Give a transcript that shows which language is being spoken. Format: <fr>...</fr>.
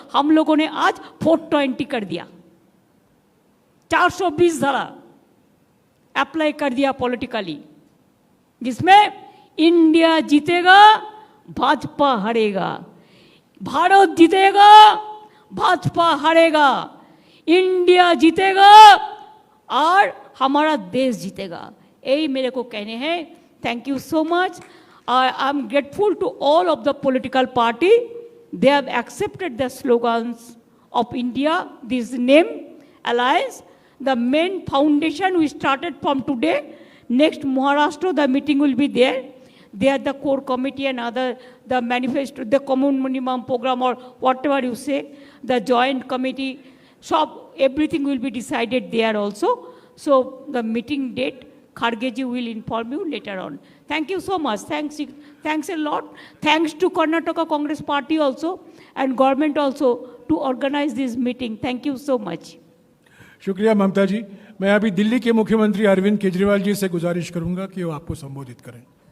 <hi>हम लोगों ने आज 420 कर दिया, 420 धारा अप्लाई कर दिया पॉलिटिकली, जिसमें इंडिया जीतेगा, भाजपा हारेगा, भारत जीतेगा, भाजपा हारेगा, इंडिया जीतेगा और हमारा देश जीतेगा। यही मेरे को कहने हैं।</hi> <en>Thank you so much. I am grateful to all of the political party. They have accepted the slogans of India, this name, alliance. The main foundation we started from today. Next Maharashtra, the meeting will be there. They are the core committee and other, the manifesto, the common minimum program or whatever you say, the joint committee, so everything will be decided there also. So the meeting date Kharge ji will inform you later on. Thank you so much. Thanks a lot. Thanks to Karnataka Congress Party also and government also to organize this meeting. Thank you so much.</en> <hi>शुक्रिया ममता जी। मैं अभी दिल्ली के मुख्यमंत्री अरविंद केजरीवाल जी से गुजारिश करूंगा कि वो आपको संबोधित करें।</hi>